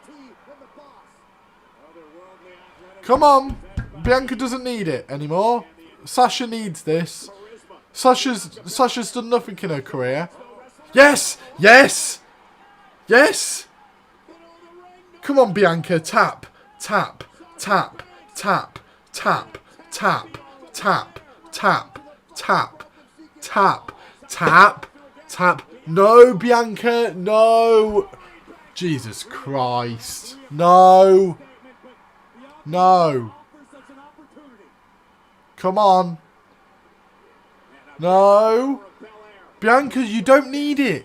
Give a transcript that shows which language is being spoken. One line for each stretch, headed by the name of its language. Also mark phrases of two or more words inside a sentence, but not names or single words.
English: Come on. Bianca doesn't need it anymore. Sasha needs this. Sasha's done nothing in her career. Yes! Yes! Yes! Come on, Bianca. Tap. Tap. Tap. Tap. Tap. Tap. Tap. Tap. Tap. Tap. Tap. Tap. No, Bianca. No. Jesus Christ. No. No. Come on. No. Bianca, you don't need it.